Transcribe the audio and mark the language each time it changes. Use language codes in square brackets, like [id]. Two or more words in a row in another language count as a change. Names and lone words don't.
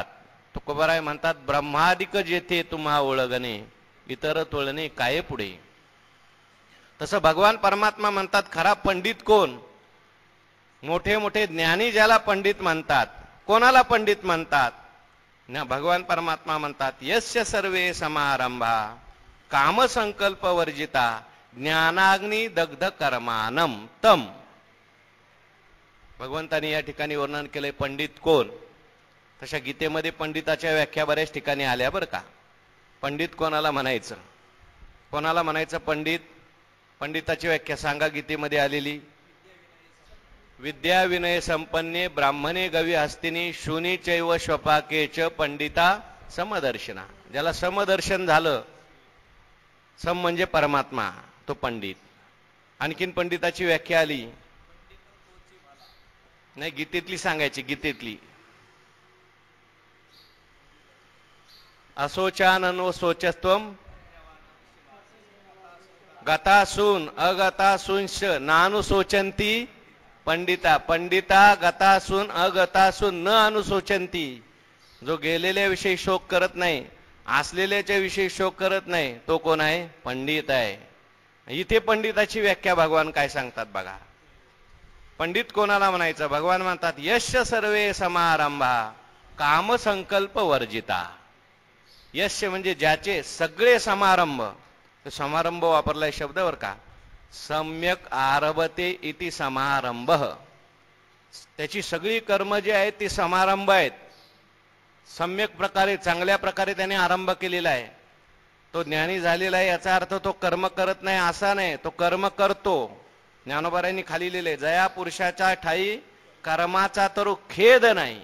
[mr] तुकोबाराय म्हणतात ब्रह्मादिक जेथे तुम्हा ओळगणे, इतर तोळणे काय पुढे. तसं भगवान परमात्मा म्हणतात खरा पंडित कोण? मोठे मोठे ज्ञानी ज्याला पंडित म्हणतात. कोणाला पंडित म्हणतात? भगवान परमात्मा म्हणतात [sa] यस्य सर्वे समारंभा कामसंकल्प वर्जिता ज्ञानाग्नी दग्ध कर्मानम तम. [mr] भगवंतांनी या ठिकाणी वर्णन केलंय पंडित कोण. तशा गीतेमध्ये पंडिताच्या व्याख्या बऱ्याच ठिकाणी आल्या बरं का. पंडित कोणाला म्हणायचं? कोणाला म्हणायचं पंडित? पंडिताची व्याख्या सांगा गीतेमध्ये आलेली. [sa] विद्या विनय संपन्ने ब्राह्मणे गवी हस्तिनी शूनी चैव श्वपाके च पंडिता समदर्शना. [mr] ज्याला समदर्शन झालं, सम म्हणजे परमात्मा, तो पंडित. आणखीन पंडिताची व्याख्या आली नाही, गीतेतली सांगायची. [sa] गीतेतली असोचाननो सोचस्त्वम गतासून अगतासूंश नानुशोचंती पंडिता. पंडिता गतासून अगतासून न अनुशोचंती. [mr] जो गेलेल्याविषयी शोक करत नाही, असलेल्याच्या विषयी शोक करत नाही, तो कोण आहे? पंडित आहे. इथे पंडिताची व्याख्या भगवान काय सांगतात बघा. पंडित कोणाला म्हणायचं? भगवान म्हणतात [sa] यश सर्वे समारंभा कामसंकल्प वर्जिता. [mr] यश म्हणजे ज्याचे सगळे समारंभ. समारंभ वापरलाय शब्दावर का? [sa] सम्यक आरभते इति समारंभ. [mr] त्याची सगळी कर्म जे आहेत ती समारंभ आहेत. सम्यक प्रकारे चांगल्या प्रकारे त्याने आरंभ केलेला आहे. तो ज्ञानी झालेला आहे याचा अर्थ तो कर्म करत नाही असा नाही, तो कर्म करतो. ज्ञानोबारायांनी खाली लिहिले जया पुरुषाच्या ठाई कर्माचा तर खेद नाही.